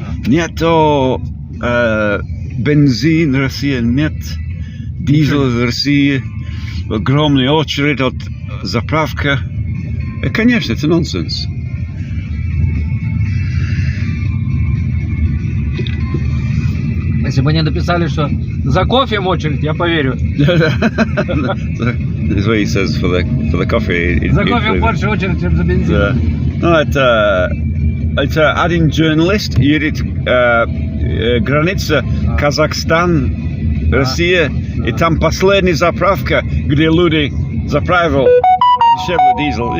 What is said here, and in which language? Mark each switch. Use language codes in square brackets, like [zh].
[ru] Нету бензин в России, нет дизель в России, огромная очередь от заправки. Конечно, это нонсенс. Если бы они написали, что за кофе очередь, я поверю. [en] That's what he says for the coffee. [ru] За кофе больше очередь, чем за бензин. [en] No, [ru] это один журналист едет граница Казахстан, Россия, и там последняя заправка, где люди заправили дешевле дизель.